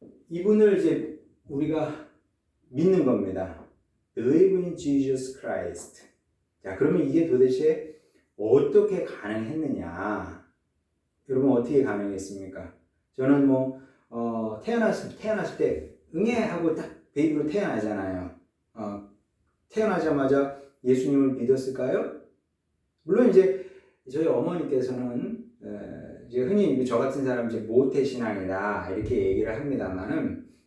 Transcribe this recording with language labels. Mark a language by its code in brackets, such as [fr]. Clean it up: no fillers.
[ko] 이분을 이제 우리가 믿는 겁니다. [en] Believe in Jesus Christ. [ko] 자, 그러면 이게 도대체 어떻게 가능했느냐? 여러분 어떻게 가능했습니까? 저는 태어났을 때 응애 하고 딱 베이비로 태어나잖아요. 태어나자마자 예수님을 믿었을까요? 물론 이제 저희 어머니께서는 이제 흔히 저 같은 사람 이제 모태 신앙이다 이렇게 얘기를 합니다만은